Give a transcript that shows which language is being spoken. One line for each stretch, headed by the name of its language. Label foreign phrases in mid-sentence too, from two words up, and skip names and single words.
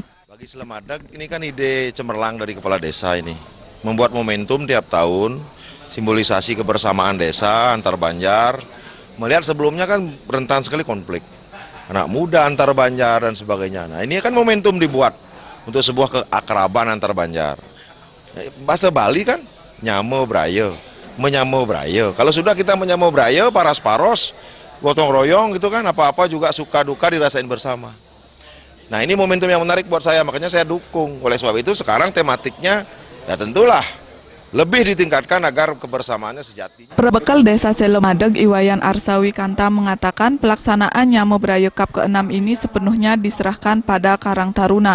Indonesian: Bagi Selemadeg, ini kan ide cemerlang dari kepala desa ini. Membuat momentum tiap tahun, simbolisasi kebersamaan desa antar banjar. Melihat sebelumnya kan rentan sekali konflik anak muda antar banjar dan sebagainya. Nah, ini kan momentum dibuat untuk sebuah keakraban antar banjar. Bahasa Bali kan
Balinese: nyamo braya, menyamo braya.
Indonesian: Kalau sudah kita
Balinese: menyamo braya, paras paros,
Indonesian: gotong royong gitu kan, apa-apa juga suka duka dirasain bersama. Nah, ini momentum yang menarik buat saya, makanya saya dukung. Oleh sebab itu sekarang tematiknya ya tentulah lebih ditingkatkan agar kebersamaannya sejati. Perbekal Desa Selemadeg Iwayan Arsawi Kanta mengatakan pelaksanaan Nyama Beraya Cup ke-6 ini sepenuhnya diserahkan pada Karang Taruna.